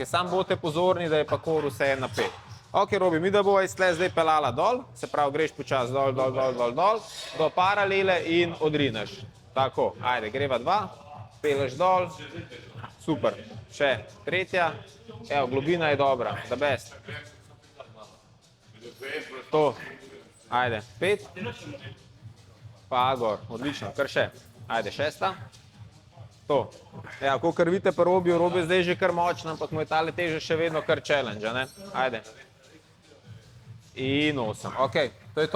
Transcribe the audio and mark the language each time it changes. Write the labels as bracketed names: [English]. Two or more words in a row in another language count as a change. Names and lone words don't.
[Slovenian] Sam bote pozorni, da je pa kor vse napet. Ok, Robi, mi da bova iz tle zdaj pelala dol, se pravi, greš počas dol, dol, dol, dol, dol, do paralele in odrineš. Tako, ajde, greva 2, peleš dol, super. Še, 3, evo, globina je dobra, [English] the best. [Slovenian] To, ajde, 5, pa gor, odlično, kar še. Ajde, 6. To. Ja, kakor vidite pa Robi je zdaj že kar močna, ampak mu je tale teža še vedno kar challenge, ne? Ajde. In 8. Ok, to je to.